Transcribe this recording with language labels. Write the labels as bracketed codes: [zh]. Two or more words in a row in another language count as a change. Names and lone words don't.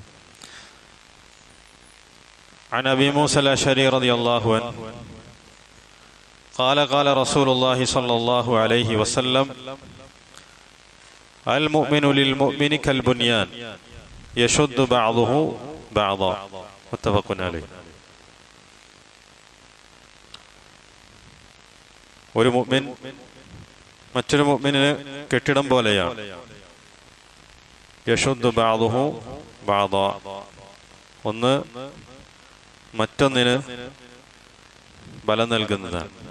[ar] عن أبي موسى الأشعري رضي الله عنه قال قال رسول الله صلى الله عليه وسلم: المؤمن للمؤمن كالبنيان يشد بعضه بعضا متفق عليه. [ml] ഒരു മുഅ്മിൻ മറ്റൊരു മുഅ്മിനിന് കെട്ടിടം പോലെയാണ്. [ar] يشد بعضه بعضا, [ml] ഒന്ന് മറ്റൊന്നിന് ബലം നൽകുന്നതാണ്.